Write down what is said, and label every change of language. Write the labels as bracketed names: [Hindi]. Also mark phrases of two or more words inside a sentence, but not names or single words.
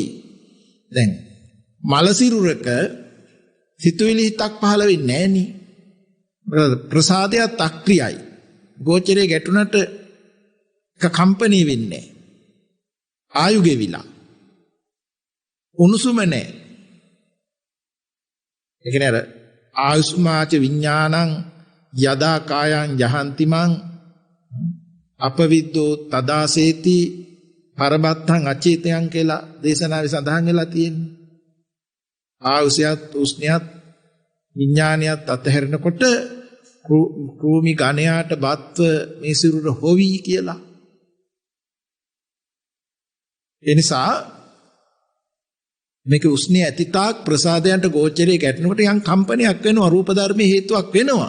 [Sinhala] දැන් මල සිරුරක සිතුවිලි හිතක් පහළ වෙන්නේ නැහෙනි. ප්‍රසාදයක් අක්‍රියයි. ගෝචරයේ ගැටුණට කම්පණී වෙන්නේ නැහැ. ආයු ගෙවිලා. උණුසුම නැහැ. ඒ කියන්නේ අර [Pali] ආයුස්මාච විඥානං යදා කායං යහන්තිමං අපවිද්දෝ තදාසේති පරබත්තං අචේතයන් [Sinhala] කියලා දේශනාවේ සඳහන් වෙලා තියෙන්නේ. ආයුෂයත් උෂ්ණයත් විඥානියත් අතහැරෙනකොට කෘමි ගණයාට බත්ව මේ සිරුර හොවි කියලා. ඒ නිසා මේක උස්නේ ඇතිතාක් ප්‍රසාදයන්ට ගෝචරයේ ගැටෙනකොට යම් කම්පනයක් වෙනවා, රූප ධර්මයේ හේතුවක් වෙනවා.